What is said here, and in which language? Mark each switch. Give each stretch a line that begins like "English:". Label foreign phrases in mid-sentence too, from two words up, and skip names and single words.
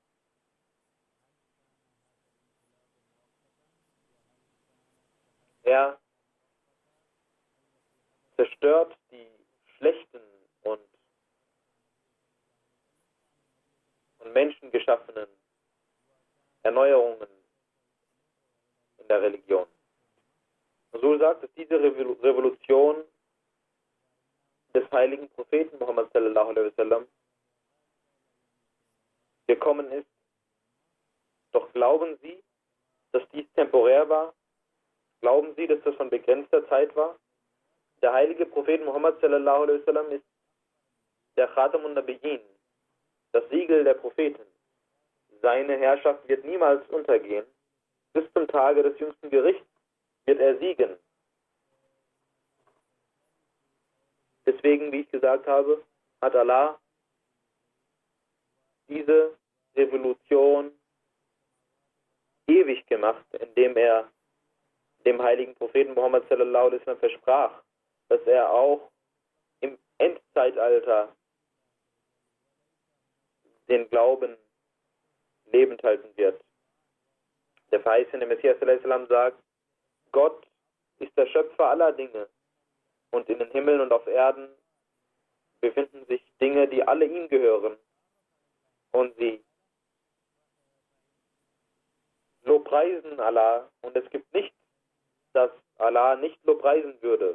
German: Er zerstört die schlechten und menschengeschaffenen Erneuerungen in der Religion. So sagt es, diese Revolution des heiligen Propheten Muhammad
Arabic: صلى الله عليه وسلم
German: gekommen ist. Doch glauben Sie, dass dies temporär war? Glauben Sie, dass das von begrenzter Zeit war? Der heilige Prophet Muhammad
Arabic: صلى الله عليه وسلم
German: ist der
Arabic: خاتم النبيين,
German: das Siegel der Propheten. Seine Herrschaft wird niemals untergehen. bis zum Tage des jüngsten Gerichts wird er siegen. Deswegen, wie ich gesagt habe, hat Allah diese Revolution ewig gemacht, indem er dem heiligen Propheten Muhammad
Arabic: صلى الله عليه وسلم
German: versprach, dass er auch im Endzeitalter den Glauben lebend halten wird. Der verheißene Messias
Arabic: صلى الله عليه وسلم
German: sagt, Gott ist der Schöpfer aller Dinge und in den Himmeln und auf Erden befinden sich Dinge, die alle ihm gehören und sie lobpreisen Allah und es gibt nichts, das Allah nicht lobpreisen würde.